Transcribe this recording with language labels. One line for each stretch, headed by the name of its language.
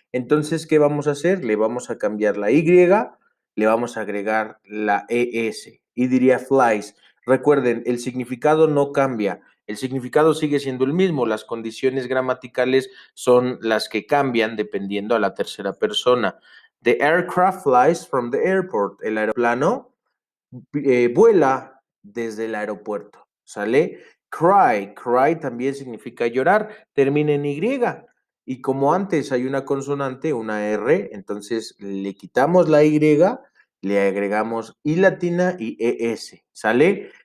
Spanish: Entonces, ¿qué vamos a hacer? Le vamos a cambiar la Y, le vamos a agregar la ES y diría flies. Recuerden, el significado no cambia, el significado sigue siendo el mismo, las condiciones gramaticales son las que cambian dependiendo a la tercera persona.
English: The aircraft flies from the airport.
Spanish: El aeroplano vuela desde el aeropuerto, ¿sale? Cry, cry también significa llorar, termina en Y. Y como antes hay una consonante, una R, entonces le quitamos la Y, le agregamos I latina y ES, ¿sale?